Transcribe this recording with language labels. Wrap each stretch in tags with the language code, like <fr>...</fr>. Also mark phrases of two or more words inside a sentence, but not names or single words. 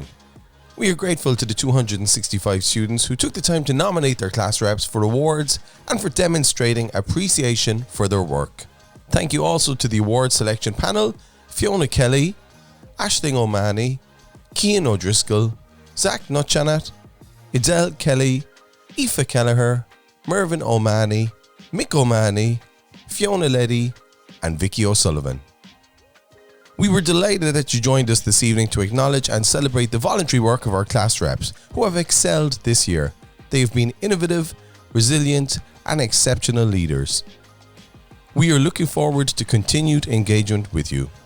<en>We are grateful to the 265 students who took the time to nominate their class reps for awards and for demonstrating appreciation for their work. Thank you also to the award selection panel: Fiona Kelly, Aisling O'Mahony, Cian O'Driscoll, Zach Nutchanat, Idel Kelly, Aoife Kelleher, Mervyn O'Mahony, Mick O'Mahony, Fiona Leddy and Vicky O'Sullivan. We were delighted that you joined us this evening to acknowledge and celebrate the voluntary work of our class reps who have excelled this year. They have been innovative, resilient and exceptional leaders. We are looking forward to continued engagement with you.</en>